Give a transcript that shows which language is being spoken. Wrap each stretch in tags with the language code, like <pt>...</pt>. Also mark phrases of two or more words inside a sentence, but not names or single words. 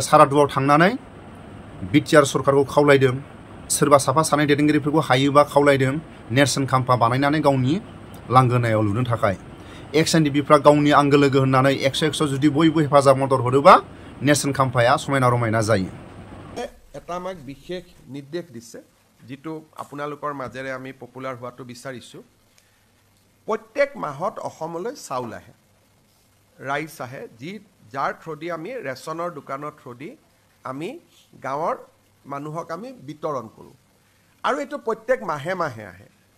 <brx>सारादुआव थांनानै बिटिआर सरकारखौ खावलायदों सोरबा साफा सानै दैदेनगिरिफोरखौ हायोबा खावलायदों नेरसोन खाम्फा बानायनानै गावनि लांगोनायाव लुनो थाखाय। एक्स एनडिपिफ्रा गावनि आंगो लोगो होननानै 100 जुदि बयबो हेफाजाब मदद हरोबा नेरसोन खाम्फाया समायना रमायना जायो।</brx> <as>এটা আমাক বিশেষ নিৰ্দেশ দিছে যিটো আপোনালোকৰ মাজেৰে আমি পপুলাৰ হোৱাটো বিচাৰিছোঁ। প্ৰত্যেক মাহত অসমলৈ চাউল আহে, ৰাইচ আহে, যাৰ থ্ৰুদি আমি ৰেচনৰ দোকানৰ থ্ৰুদি আমি গাঁৱৰ মানুহক আমি বিতৰণ কৰোঁ আৰু এইটো প্ৰত্যেক মাহে মাহে আহে।</as>